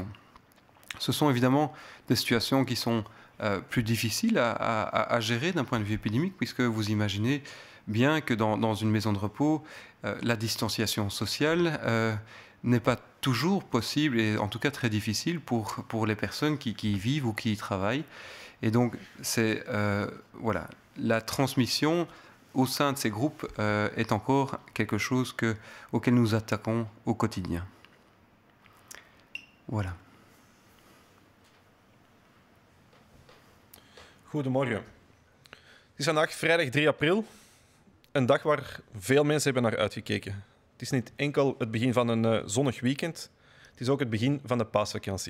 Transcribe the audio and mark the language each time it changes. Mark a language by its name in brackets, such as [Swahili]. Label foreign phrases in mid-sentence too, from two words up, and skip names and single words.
[French] Ce sont évidemment des situations qui sont plus difficiles à gérer d'un point de vue épidémique, puisque vous imaginez bien que dans une maison de repos, la distanciation sociale n'est pas toujours possible, et en tout cas très difficile pour les personnes qui y vivent ou qui y travaillent. Et donc, c'est voilà, la transmission au sein de ces groupes est encore quelque chose auquel nous attaquons au quotidien. Voilà. [Dutch] Goedemorgen. Het is vandaag vrijdag 3 april, een dag waar veel mensen hebben naar uitgekeken. Het is niet enkel het begin van een zonnig weekend, het is ook het begin van de paasvakantie.